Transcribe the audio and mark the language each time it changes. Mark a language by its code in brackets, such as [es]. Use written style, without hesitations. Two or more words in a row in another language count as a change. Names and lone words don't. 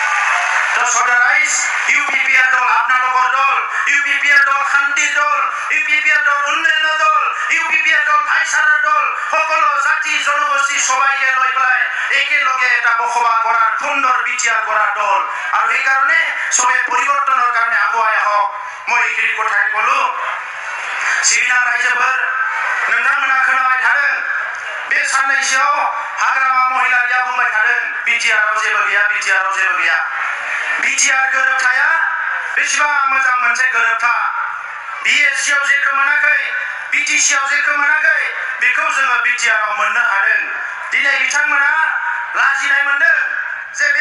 [as] ৰাইজ ইউপিপিএল দল আপোনালোকৰ দল ইউপিপিএল দল শান্তিৰ দল ইউপিপিএল দল উন্নয়নৰ দল ইউপিপিএল দল ভাইচাৰাৰ দল সকলো জাতি জনগোষ্ঠী সবাইকে লৈ পেলাই একেলগে এটা বসবাস কৰাৰ সুন্দৰ বিটিআৰ কৰাৰ দল আৰু সেইকাৰণে সবে পৰিৱৰ্তনৰ কাৰণে আগুৱাই আহক মই এইখিনি কথাই ক'লো [brx] सिबिनार रायजोफोर नोंथांमोना खोनाबाय थादों बे साननैसोआव हाग्रामा महिलारिया बुंबाय थादों बिटिआरआव जेबो गैया बिटिआरआव जेबो गैया बिटिआर गोरोबथाया बेसेबां मोजां मोनसे गोरोबथा बिएससिआव जेखौ मोनाखै बिटिसिआव जेखौ मोनाखै बेखौ जोङो बिटिआरआव मोननो हादों दिनै बिथांमोना लाजिनाय मोनदों जे बे